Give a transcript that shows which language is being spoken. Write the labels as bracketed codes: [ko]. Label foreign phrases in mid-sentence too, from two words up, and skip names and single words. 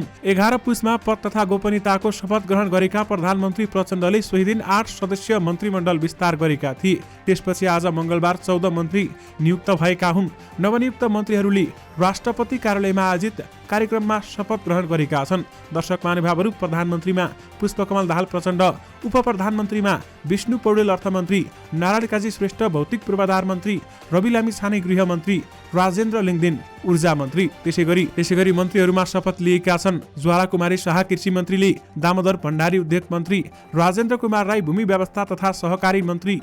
[ne] 11 पुसमा पद तथा गोपनीयताको शपथ ग्रहण गरेका प्रधानमन्त्री प्रचण्डले सोही दिन 8 सदस्यीय मन्त्रीमण्डल विस्तार गरेका थिए। त्यसपछि आज मंगलबार 14 मन्त्री नियुक्त भएका हुन्। नवनियुक्त मन्त्रीहरूले राष्ट्रपति कार्यालयमा आयोजित कार्यक्रममा शपथ ग्रहण गरेका छन्। दर्शक महानुभावहरू, प्रधानमन्त्रीमा पुष्पकमल दाहाल प्रचण्ड, उप प्रधानमन्त्रीमा विष्णु पौडेल अर्थमन्त्री, नारायण काजी श्रेष्ठ भौतिक पूर्वाधार मन्त्री, रवि लामी छाने गृह मन्त्री, राजेन्द्र लिङदेन ऊर्जा मन्त्री। त्यसैगरी मन्त्रीहरूमा शपथ लिएका छन् ज्वाला कुमारी शाह कृषि मन्त्रीले, दामोदर भण्डारी उद्योग मन्त्री, राजेन्द्र कुमार राई भूमि व्यवस्था तथा सहकारी मन्त्री,